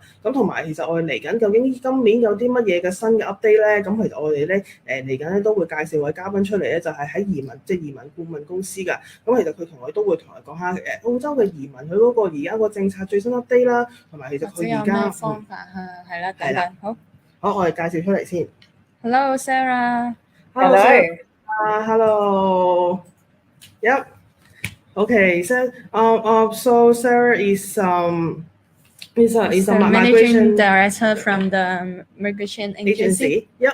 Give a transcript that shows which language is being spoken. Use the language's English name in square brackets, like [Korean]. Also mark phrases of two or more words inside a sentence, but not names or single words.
[Cantonese] 咁同埋其實我哋嚟緊究竟今年有啲乜嘢嘅新嘅 update 咧？咁其實我哋咧嚟緊咧都會介紹位嘉賓出嚟咧，就係喺移民顧問公司㗎。咁其實佢同我都會同我講下澳洲嘅移民佢嗰個而家個政策最新 update 啦，同埋其實佢而家有咩方法啊？係啦，等等，好，我哋介紹出嚟先。 [English] Hello, Sarah. Hello. Yep. Okay. So Sarah is a managing director from the migration agency. Yep.